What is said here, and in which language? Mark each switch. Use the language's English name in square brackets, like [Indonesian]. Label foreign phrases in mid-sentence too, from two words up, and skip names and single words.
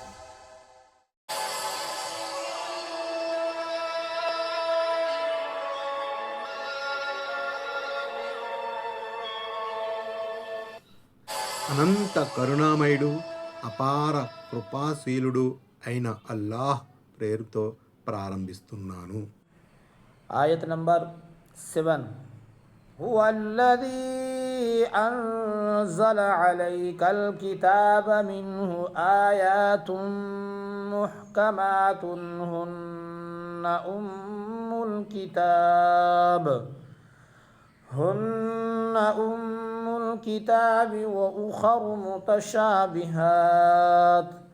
[Telugu] అనంత కరుణామయుడు, అపార కృపాశీలుడు అయిన అల్లాహ్ పేరుతో ప్రారంభిస్తున్నాను. ఆయత నంబర్ 7. [Arabic] هو الذي أنزل عليك الكتاب منه آيات محكمات هن أم الكتاب وأخر متشابهات